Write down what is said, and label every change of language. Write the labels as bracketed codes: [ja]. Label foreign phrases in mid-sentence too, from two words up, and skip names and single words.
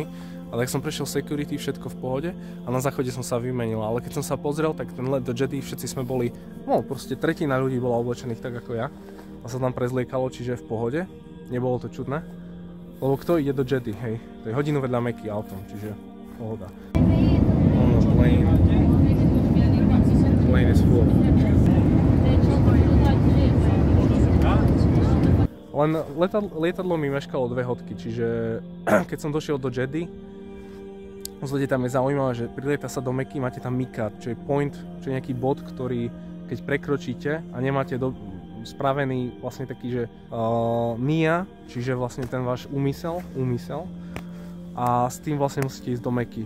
[sk] Ale tak som prešiel security, všetko v pohode a na záchode som sa vymenil, ale keď som sa pozrel, tak ten let do Jeddy, všetci sme boli, no proste tretina ľudí bola oblečených tak ako ja a sa tam prezliekalo, čiže v pohode, nebolo to čudné. Lebo kto ide do Jeddy, hej, to je hodinu vedľa Meky autom, čiže pohoda. [en] Plane is full. [sk] Len lietadlo mi meškalo 2 hodky, čiže keď som došiel do Jeddy, vzhľadne tam je zaujímavé, že prilieta sa do Meky, máte tam mikat, čo je point, čo je nejaký bod, ktorý keď prekročíte a nemáte spravený vlastne taký, že nia, čiže vlastne ten váš úmysel a s tým vlastne musíte ísť do Meky.